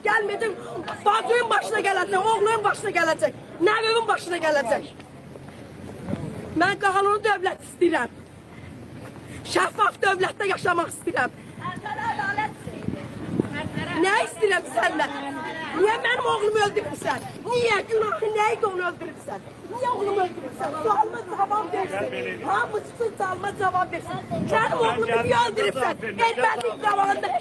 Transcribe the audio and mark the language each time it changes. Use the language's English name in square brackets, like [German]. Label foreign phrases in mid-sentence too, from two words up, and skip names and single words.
[Azerbaijani] Gəlməyəcək, bacının başına gələcək, oğlunun başına gələcək, nəvəmin başına gələcək. Mən qanunlu dövlət istəyirəm. Şəffaf dövlətdə yaşamaq istəyirəm. Ne istəyirəm səndən? Niye benim oğlumu öldürürsən? Niye? Günahı neydi onu öldürürsən? Niye oğlumu öldürürsən? Sualıma cevap versin. Hamısı sualıma cevap versin. Benim oğlumu niye öldürürsən? [Turkish] Elbette zamanında